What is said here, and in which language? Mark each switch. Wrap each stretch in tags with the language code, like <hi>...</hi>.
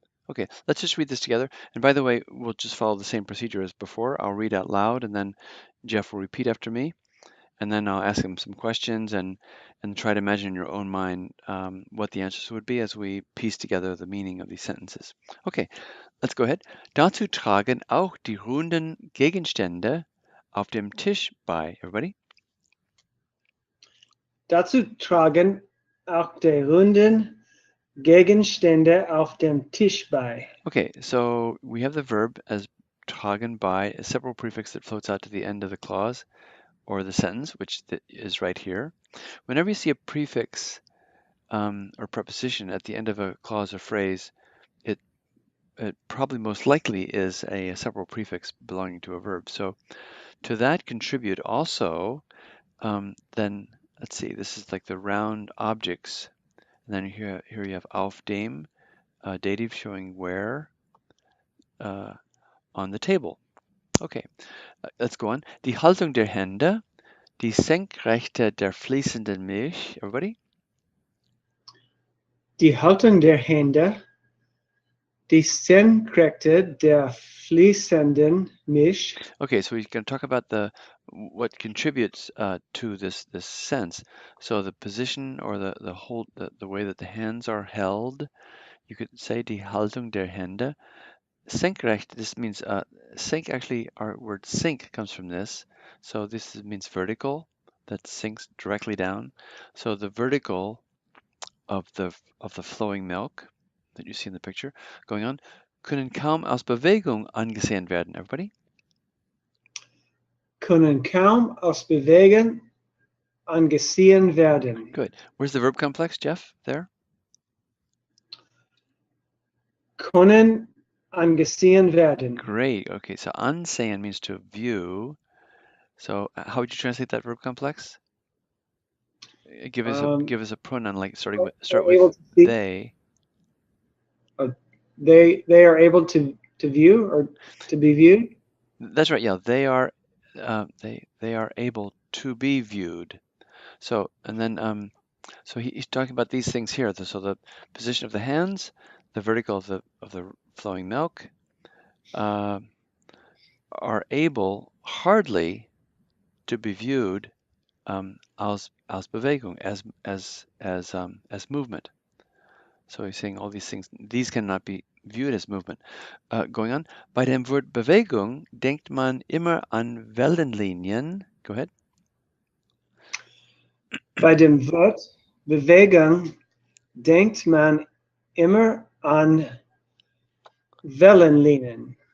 <en>Okay, let's just read this together. And by the way, we'll just follow the same procedure as before. I'll read out loud, and then Jeff will repeat after me, and then I'll ask him some questions and try to imagine in your own mind what the answers would be as we piece together the meaning of these sentences. Okay, let's go ahead.</en> <de>Dazu tragen auch die runden Gegenstände auf dem Tisch bei.</de> <en>Everybody?</en> <de>Dazu tragen auch die runden Gegenstände auf dem Tisch bei.</de> <en>Okay, so we have the verb as tragen by, a separate prefix that floats out to the end of the clause or the sentence, which is right here. Whenever you see a prefix or preposition at the end of a clause or phrase, it probably most likely is a separate prefix belonging to a verb. So to that contribute also, then let's see, this is like the round objects. And then here you have</en> <de>auf dem,</de> <en>dative showing where on the table. Okay, let's go on.</en> <de>Die Haltung der Hände, die Senkrechte der fließenden Milch.</de> <en>Everybody?</en> <de>Die Haltung der Hände, die Senkrechte der fließenden Milch.</de> <en>Okay, so we can talk about what contributes to this sense. So the position or the hold, the way that the hands are held. You could say</en> <de>die Haltung der Hände.</de> <en>Senkrecht, this means sink, actually our word sink comes from this. So this means vertical, that sinks directly down. So the vertical of the flowing milk that you see in the picture going on</en> <de>können kaum aus Bewegung angesehen werden.</de> <en>Everybody?</en> <de>Können kaum aus Bewegung angesehen werden.</de> <en>Good. Where's the verb complex, Jeff? There?</en> <de>Können angesehen werden.</de> <en>Great. Okay, so ansehen means to view. So how would you translate that verb complex? Give us a pronoun like start with they. They are able to view or to be viewed. That's right. Yeah, they are able to be viewed. So and then so he's talking about these things here. So the position of the hands, the vertical of the flowing milk, are able hardly to be viewed</en> <de>als Bewegung,</de> <en>as movement. So he's saying all these things, these cannot be viewed as movement. Going on,</en> <de>bei dem Wort Bewegung denkt man immer an Wellenlinien.</de> <en>Go ahead.</en> <de>Bei dem Wort Bewegung denkt man immer an Wellenlinien.</de>